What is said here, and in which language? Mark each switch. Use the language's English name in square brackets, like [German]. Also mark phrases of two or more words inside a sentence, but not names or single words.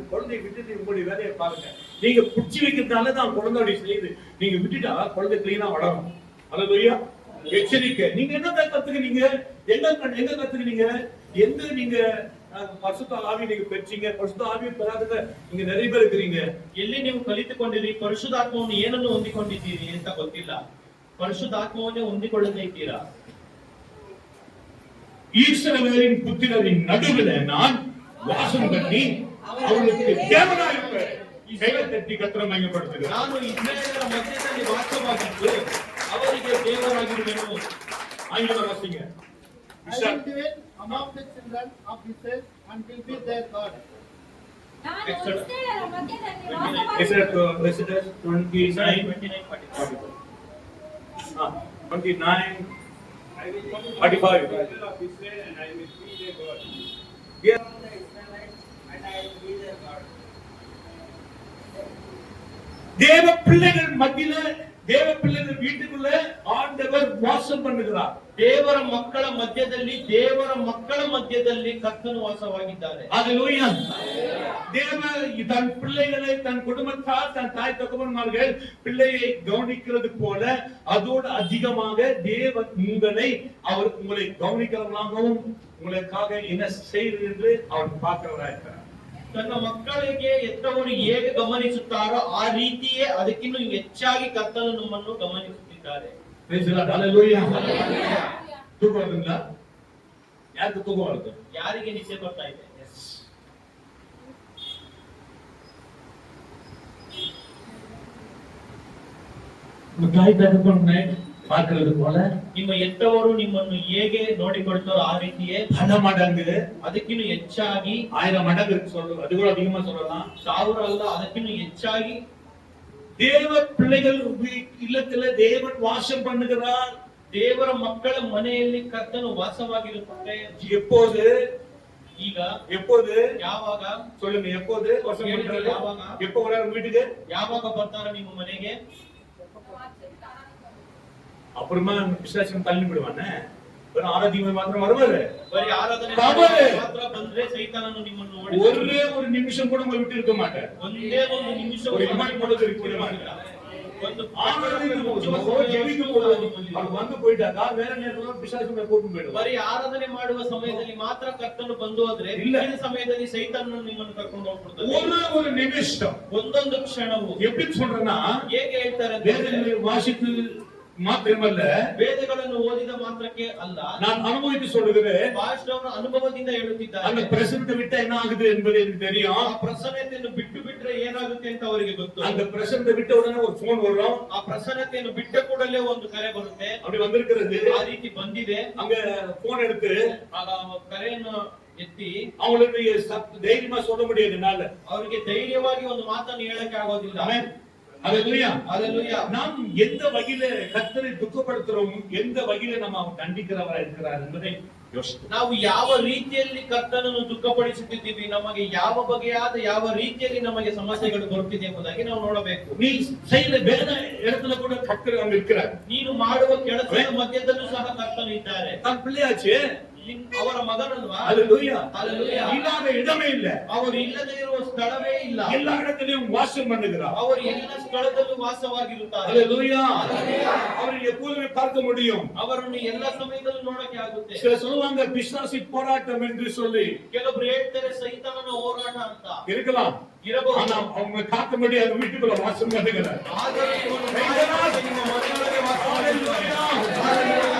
[Tamil] குழந்தைய விட்டுட்டு உங்களுடைய வேலையை பாருங்க. நீங்க புடிச்சு வைக்கிறதுனால தான் குழந்தையோட செய்யுது. நீங்க விட்டுட்டா குழந்தை கிளீனா வளரும். ஹalleluya. எச்சரிக்கை. நீங்க என்ன கத்துக்கிட்டீங்க? எங்க கத்துக்கிட்டீங்க? எந்த நீங்க பரிசுத்த ஆவி நீங்க பெற்றீங்க? பரிசுத்த ஆவியை பெறாதவங்க நீங்க நிறைய பேர் இருக்கிறீங்க. [Kannada] ಎಲ್ಲಿ ನೀವು ಕಲಿತುಕೊಂಡಿರಿ? ಪರಿಶುದ್ಧಾತ್ಮವನ್ನು ಏನನ್ನು ಹೊಂದಿಕೊಂಡಿದ್ದೀರಿ ಅಂತ ಗೊತ್ತಿಲ್ಲ. ಪರಿಶುದ್ಧಾತ್ಮವನ್ನೇ ಹೊಂದಿಕೊಳ್ಳದೇ ಇದ್ದೀರಾ? [Tamil] ஈஸ்வரவேலின் புத்திரரின் நடுவில் நான் வாசம் பண்ணி அவர்களுக்கு தேவனாயிருப்பேன். கையை தட்டி கர்த்தரை மகிமைப்படுத்துகிறேன். [Kannada] ನಾನು ಇಸ್ರಾಯೇಲರ ಮಧ್ಯದಲ್ಲಿ ವಾಸವಾಗಿದ್ದು ಅವರಿಗೆ ದೇವರಾಗಿರುವೆನು. [Tamil] ஆங்கில வாசிங்க. [English] I will dwell among the children of Israel and will be their God. [Kannada] ನಾನು [English] Exodus. [Kannada] ಇಸ್ರಾಯೇಲ್ಯರ ಮಧ್ಯದಲ್ಲಿ [English] Exodus [Kannada] ವಾಸವಾಗಿದ್ದು 29, 29:45. 29, 45. [Tamil] தேவ பிள்ளைகள் மத்தியில, தேவ பிள்ளைகள் வீட்டுக்குள்ள ஆண்டவர் வாசம் பண்ணுகிறார். [Kannada] ದೇವರ ಮಕ್ಕಳ ಮಧ್ಯದಲ್ಲಿ ಕರ್ತನು ವಾಸವಾಗಿದ್ದಾರೆ. [Tamil] ஹalleluya. தேவ தன் பிள்ளைகளை தன் குடும்பத்தார் தன் தாய் தகப்பன்மார்கள் பிள்ளையை கவனிக்கிறது போல அதோடு அதிகமாக தேவன் உங்களை கவனிக்கிறவனாகவும் உங்களுக்காக என்ன செய்வது என்று அவர் பார்க்கிறவராக இருக்கிறார். [Kannada] ತನ್ನ ಮಕ್ಕಳಿಗೆ ಹೆತ್ತವರು ಹೇಗೆ ಗಮನಿಸುತ್ತಾರೋ ಆ ರೀತಿಯೇ ಅದಕ್ಕಿಂತ ಹೆಚ್ಚಾಗಿ ಕರ್ತನು ನಮ್ಮನ್ನು ಗಮನಿಸುತ್ತಿದ್ದಾರೆ. [Tamil] ஹalleluya. தூக்கம் வருதுங்களா? யாருக்கு தூக்கம் வருது? [Kannada] ಯಾರಿಗೆ ನಿದ್ದೆ ಬರ್ತಾ ಇದೆ? [Tamil] தாய் தகப்பனை பார்க்கிறது போல [Kannada] ನಿಮ್ಮ ಹೆತ್ತವರು ನಿಮ್ಮನ್ನು ಹೇಗೆ ನೋಡಿಕೊಳ್ತಾರೋ ಆ ರೀತಿಯೇ [Tamil] பல மடங்கு, [Kannada] ಅದಕ್ಕಿಂತ ಹೆಚ್ಚಾಗಿ [Tamil] 1000 மடங்கு சொல்றது, அது கூட அதிகமா சொல்லலாம். [Kannada] 1000 ಅಲ್ಲ, ಅದಕ್ಕಿಂತ ಹೆಚ್ಚಾಗಿ [Tamil] தேவ பிள்ளைகள் இல்லத்துல தேவன் வாசம் பண்ணுகிறார். [Kannada] ದೇವರ ಮಕ್ಕಳ ಮನೆಯಲ್ಲಿ ಕರ್ತನು ವಾಸವಾಗಿರುತ್ತಾರೆ. [Tamil] எப்போது? [Kannada] ಈಗ, [Tamil] எப்போது? [Kannada] ಯಾವಾಗ? [Tamil] சொல்லுங்க, எப்போது வாசம் பண்றாரு? [Kannada] ಯಾವಾಗ? [Tamil] எப்போ வராரு வீட்டுக்கு? [Kannada] ಯಾವಾಗ ಬರ್ತಾರೆ ನಿಮ್ಮ ಮನೆಗೆ? [Tamil] அப்புறமா பிசாசன் தள்ளி விடுவானே, வெறும் ஆராதிக்கு மாத்திரம் வருவாரு. [Kannada] ಬರೀ ಆರಾಧನೆ ತವರೆ. ಮಾತ್ರ ಬಂದ್ರೆ ಸೈತಾನನು ನಿಮ್ಮನ್ನು [Tamil] ஒரே ஒரு நிமிஷம் கூட உங்களை விட்டு இருக்க மாட்டார். [Kannada] ಒಂದೇ ಒಂದು ನಿಮಿಷ [Tamil] ஒரு இமான் கூட இருக்க மாட்டார். [Kannada] ಒಂದು [Tamil] ஆராதனைக்கு போகும்போது, ஜெபிக்கும் போது அவர் வந்து போயிட்டாக்கா வேற நேரத்துல பிசாசு கூட்டு போயிடுவார். [Kannada] ಬರೀ ಆರಾಧನೆ ಮಾಡುವ ಸಮಯದಲ್ಲಿ ಮಾತ್ರ ಕರ್ತನು ಬಂದು ಹೋದ್ರೆ ಇಲ್ಲ. ಈ ಸಮಯದಲ್ಲಿ ಸೈತಾನನು ನಿಮ್ಮನ್ನು ಕರ್ಕೊಂಡು ಹೋಗ್ಬಿಡ್ತಾನೆ. [Tamil] ஒரு நிமிஷம். [Kannada] ಒಂದೊಂದು ಕ್ಷಣವು [Tamil] எப்படி சொல்றேன்னா, [Kannada] ಹೇಗೆ ಹೇಳ್ತಾರೆ [Tamil] வேதங்களை வாசித்து மாத்திரமல்ல, [Kannada] ವೇದಗಳನ್ನು ಓದಿದ ಮಾತ್ರಕ್ಕೆ ಅಲ್ಲ, [Tamil] நான் அனுபவித்து சொல்லுகிறேன். [Kannada] ಪಾಸ್ಟರ್ ಅವರ ಅನುಭವದಿಂದ [Tamil] அந்த [Kannada] ಹೇಳುತ್ತಿದ್ದಾರೆ. [Tamil] பிரசனத்தை விட்டா என்ன ஆகுது என்பது எனக்கு தெரியும். [Kannada] ಆ ಪ್ರಸನ್ನತೆಯನ್ನು ಬಿಟ್ಟು ಬಿಟ್ರೆ ಏನಾಗುತ್ತೆ ಅಂತ ಅವರಿಗೆ ಗೊತ್ತು. [Tamil] அந்த பிரசனத்தை விட்ட உடனே ஒரு போன் வரும். [Kannada] ಆ ಪ್ರಸನ್ನತೆಯನ್ನು ಬಿಟ್ಟ ಕೂಡಲೇ ಒಂದು ಕರೆ ಬರುತ್ತೆ. [Tamil] அப்படி வந்திருக்கிறது. [Kannada] ಆ ರೀತಿ ಬಂದಿದೆ. [Tamil] அங்க போன் எடுத்து [Kannada] ಆಗ ಕರೆಯನ್ನು ಎತ್ತಿ [Tamil] அவங்களுக்கு தைரியமா சொல்ல முடியாது என்னால. [Kannada] ಅವರಿಗೆ ಧೈರ್ಯವಾಗಿ ಒಂದು ಮಾತನ್ನು ಹೇಳಕ್ಕೆ ಆಗೋದಿಲ್ಲ. [Tamil] ஆமென். ஹalleluya. ஹalleluya. நாம் எந்த வகையில கர்த்தரை துக்கப்படுத்துறோம், எந்த வகையில நம்ம தண்டிக்கிறவரா இருக்கிறார் என்பதை யோசித்து, [Kannada] ನಾವು ಯಾವ ರೀತಿಯಲ್ಲಿ ಕರ್ತನನ್ನು ದುಃಖಪಡಿಸುತ್ತಿದ್ದೀವಿ, ನಮಗೆ ಯಾವ ಬಗೆಯಾದ ಯಾವ ರೀತಿಯಲ್ಲಿ ನಮಗೆ ಸಮಸ್ಯೆಗಳು ಬರುತ್ತಿದೆ ಎಂಬುದಾಗಿ ನಾವು ನೋಡಬೇಕು. [Tamil] நீ செய்யற வேலை இடத்துல கூட கர்த்தர் அங்க இருக்கிறார். [Kannada] ನೀನು ಮಾಡುವ ಕೆಲಸದ ಮಧ್ಯದಲ್ಲೂ ಸಹ ಕರ್ತನು ಇದ್ದಾರೆ. [Tamil] தான் பிள்ளையாச்சு. [Kannada] ಅವರ ಮಗನಲ್ವಾ? [Tamil] ஹalleluya. ஹalleluya. இல்லாத இடமே இல்ல. [Kannada] ಅವರು ಇಲ್ಲದೆ ಇರುವ ಸ್ಥಳವೇ ಇಲ್ಲ. [Tamil] எல்லா இடத்திலும் வாசம் பண்ணுகிறார். [Kannada] ಅವರು ಎಲ್ಲ ಸ್ಥಳದಲ್ಲೂ ವಾಸವಾಗಿರುತ್ತಾರೆ. [Tamil] ஹalleluya. அவரை எப்போதுமே பார்க்க முடியும். [Kannada] ಅವರನ್ನು ಎಲ್ಲ ಸಮಯದಲ್ಲೂ ನೋಡಕ್ಕೆ ಆಗುತ್ತೆ. [Tamil] சில சொல்லுவாங்க பிசாசு போராட்டம் என்று சொல்லி. [Kannada] ಕೆಲವರು ಹೇಳ್ತಾರೆ ಸೈತಾನನ ಹೋರಾಟ ಅಂತ. [Tamil] இருக்கலாம். [Kannada] ಇರಬಹುದು. [Tamil] ஆனா அவங்க காத்தபடி அந்த வீட்டுக்குள்ள வாசம் பண்ணுகிறார். [Kannada] ಆದರೆ ಇವನು ನಿಮ್ಮ ಮನೆಯೊಳಗೆ ವಾಸವಾಗಿರುತ್ತಾನೆ. [Tamil] ஹalleluya.